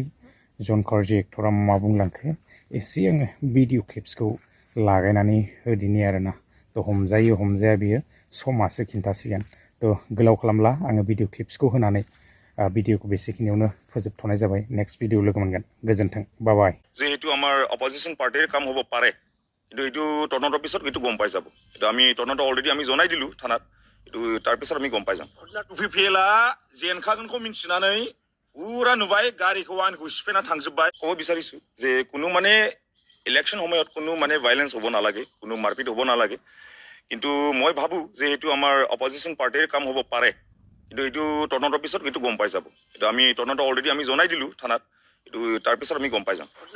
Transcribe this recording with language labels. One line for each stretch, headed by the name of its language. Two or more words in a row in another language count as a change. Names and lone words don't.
Bodo: जन कार्जि एक्टरा मा बुंलांखो एसे आङो
English: video clips
Bodo: लागायनानै होदिनि आरोना। तो हमजायो हमजाया बियो समासो खिन्थासिगोन। तो गोलाव खालामला, आङो
English: video clips
Bodo: होनानै भिडिअखौ बेसेखिनियावनो फोजोबथ'नाय जाबाय।
English: next video
Bodo: लोगो मोनगोन, गोजोन्थों,
English: bye bye.
Assamese: যেহেতু আমাৰ
English: opposition party
Assamese: কাম হ'ব পাৰে, কিন্তু এইটো তদন্তৰ পিছত এইটো গম পাই যাব। এইটো আমি তদন্ত অলৰেডি আমি জনাই দিলোঁ থানাত, এইটো তাৰপিছত আমি গম পাই যাম।
Bodo: টুপিফেলা जेनखागोनखौ मिन्थिनानै पुरा नुबाय गारिखौ आंखौ सिफायना थांजोब्बाय।
Assamese: ক'ব বিচাৰিছোঁ যে কোনো মানে ইলেকশ্যন সময়ত কোনো মানে ভাইলেঞ্চ হ'ব নালাগে, কোনো মাৰপিট হ'ব নালাগে। কিন্তু মই ভাবোঁ যে এইটো আমাৰ
English: opposition party
Assamese: কাম হ'ব পাৰে, কিন্তু এইটো তদন্তৰ পিছত এইটো গম পাই যাব। এইটো আমি তদন্ত অলৰেডি আমি জনাই দিলোঁ থানাত, এইটো তাৰপিছত আমি গম পাই যাম।